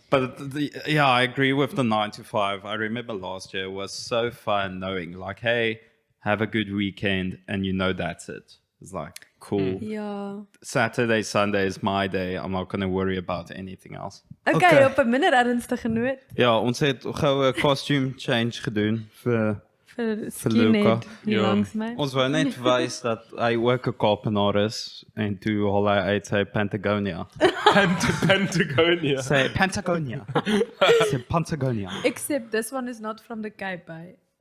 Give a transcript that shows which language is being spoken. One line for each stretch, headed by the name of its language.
English: But I agree with the 9 to 5. I remember last year was so fun knowing, like, hey, have a good weekend, and that's it. It's like, cool. Yeah. Saturday, Sunday is my day. I'm not going to worry about anything else.
Afrikaans: Okay, op 'n minder ernstige noot. Ja, ons het gou 'n
English: costume change
Afrikaans: gedoen vir Luka. Langs my. Ons wou net wys dat hy ook 'n Kaapenaar is, en toe haal hy uit sy Patagonia.
English: Patagonia. Say Patagonia. Say Patagonia. Except this one is not from the Cape.